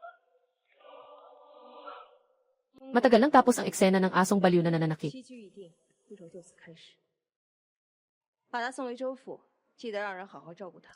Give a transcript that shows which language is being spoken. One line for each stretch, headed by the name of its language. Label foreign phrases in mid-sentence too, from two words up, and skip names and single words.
Filipino: Matagal nang tapos ang eksena ng asong baliw na nananakit.
Chinese: 复仇就此开始。把他送回州府，记得让人好好照顾他。